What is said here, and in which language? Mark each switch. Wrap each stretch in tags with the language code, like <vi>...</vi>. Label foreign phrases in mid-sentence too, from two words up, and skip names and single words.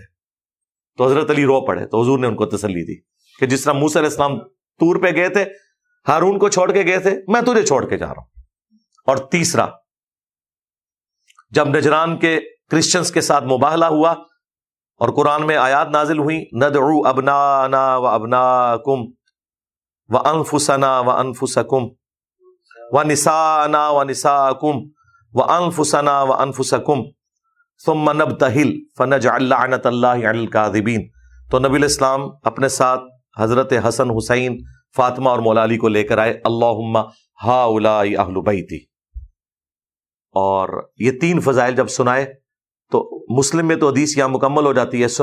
<ur>تو حضرت علی رو پڑے, تو حضور نے ان کو تسلی دی کہ جس طرح موسیٰ</ur> <ar>علیہ السلام</ar> <ur>طور پہ گئے تھے, ہارون کو چھوڑ کے گئے تھے, میں تجھے چھوڑ کے جا رہا ہوں. اور تیسرا, جب نجران کے کرسچنز کے ساتھ مباہلہ ہوا اور قرآن میں آیات نازل ہوئی,</ur> <ar>ندعو ابنانا و ابناکم و انفسنا و انفسکم و نساءنا و نساءکم و انفسنا و انفسکم ثم نبتہل فنجعل لعنت اللہ علی الکاذبین.</ar> <ur>تو نبی</ur> <ar>علیہ السلام</ar> <ur>اپنے ساتھ حضرت حسن, حسین, فاطمہ اور مولا علی کو لے کر آئے,</ur> <ar>اللہم ہؤلاء اہل بیتی.</ar> <ur>اور یہ 3 فضائل جب سنائے تو مسلم میں تو حدیث یہاں مکمل ہو جاتی ہے.</ur>